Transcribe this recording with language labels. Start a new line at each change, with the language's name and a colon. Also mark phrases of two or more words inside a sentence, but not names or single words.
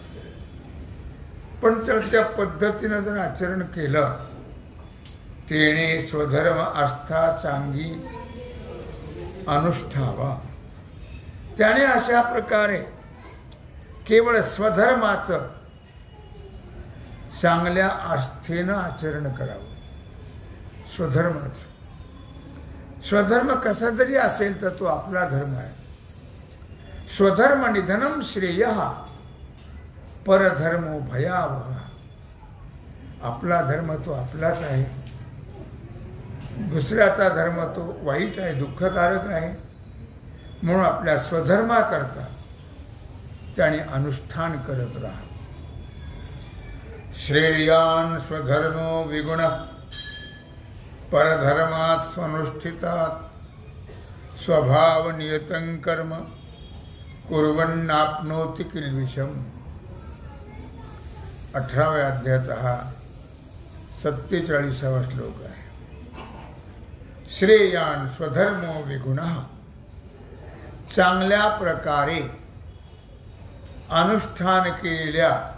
Marathi: पण तर त्या पद्धतीनं जर आचरण केलं, तेणे स्वधर्म आस्था चांगी अनुष्ठावा, त्याने अशा प्रकारे केवळ स्वधर्माचं चांगल्या आस्थेनं आचरण करावं. स्वधर्माचं, स्वधर्म कसा जरी असेल तर तो आपला धर्म आहे.
Sanskrit: स्वधर्म निधनम श्रेयः परधर्मो भयावह.
Marathi: आपला धर्म तो आपलाच आहे, दुसऱ्याचा धर्म तो वाईट आहे, दुःखकारक आहे. म्हणून आपल्या स्वधर्माकरता त्याने अनुष्ठान करत राहा.
Sanskrit: श्रेयान स्वधर्मो विगुण परधर्मात् स्वनुष्ठितात् स्वभाव नियतं कर्म कुर्वन्नाप्नोति किल्बिषम्.
Marathi: 18व्या अध्यायाचा हा 47वा श्लोक आहे.
Sanskrit: श्रेयान स्वधर्मो विगुणः,
Marathi: चांगल्या प्रकारे अनुष्ठान केलेल्या